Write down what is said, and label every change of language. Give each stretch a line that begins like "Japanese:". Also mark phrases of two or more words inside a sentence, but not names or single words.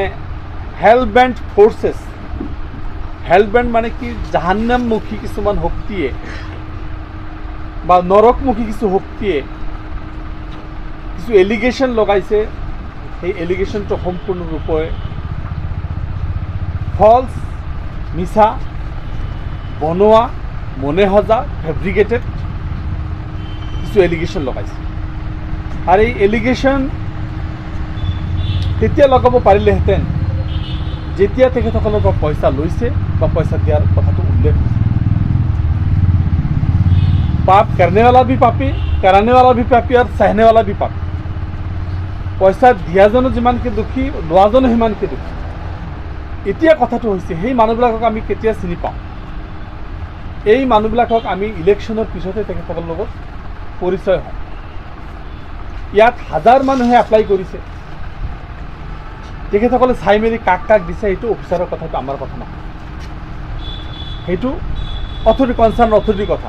English: hellbent forces,
Assamese: হেলবেণ্ড মানে কি, জাহান্নামমুখী কিছুমান শক্তিয়ে বা নৰকমুখী কিছু শক্তিয়ে কিছু এলিগেশ্যন লগাইছে, সেই এলিগেশ্যনটো সম্পূৰ্ণৰূপে ফলছ, মিছা, বনোৱা, মনে সজা, ফেব্ৰিকেটেড কিছু এলিগেশ্যন লগাইছে। আৰু এই এলিগেশ্যন তেতিয়া লগাব পাৰিলেহেঁতেন যেতিয়া তেখেতসকলৰ পৰা পইচা লৈছে বা পইচা দিয়াৰ কথাটো উল্লেখ হৈছে।
Hindi: पाप करने वाला भी पापी, कराने वाला भी पापी और सहने वाला भी पापी।
Assamese: পইচা দিয়াজনো যিমানকৈ দুখী লোৱাজনো সিমানকৈ দুখী। এতিয়া কথাটো হৈছে সেই মানুহবিলাকক আমি কেতিয়া চিনি পাওঁ? এই মানুহবিলাকক আমি ইলেকশ্যনৰ পিছতে তেখেতসকলৰ লগত পৰিচয় হওঁ। ইয়াত হাজাৰ মানুহে এপ্লাই কৰিছে, তেখেতসকলে চাই মেলি কাক কাক দিছে সেইটো অফিচাৰৰ কথাটো আমাৰ কথা নহয়, সেইটো
English: authority concern
Assamese: অথৰিটিৰ কথা।